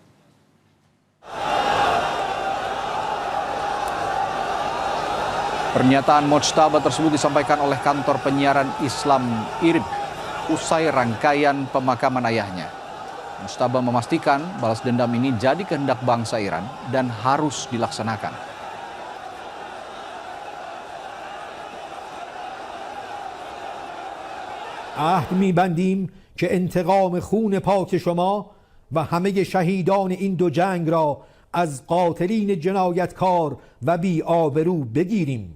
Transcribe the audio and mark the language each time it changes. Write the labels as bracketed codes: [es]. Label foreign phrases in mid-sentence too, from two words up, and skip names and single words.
[id] Pernyataan Mojtaba tersebut disampaikan oleh kantor penyiaran Islam IRIB usai rangkaian pemakaman ayahnya. Mojtaba memastikan balas dendam ini jadi kehendak bangsa Iran dan harus dilaksanakan. [fa] عهد می‌بندیم که انتقام خون پاک شما و همه شهیدان این دو جنگ را از قاتلین جنایتکار و بی‌آبرو بگیریم.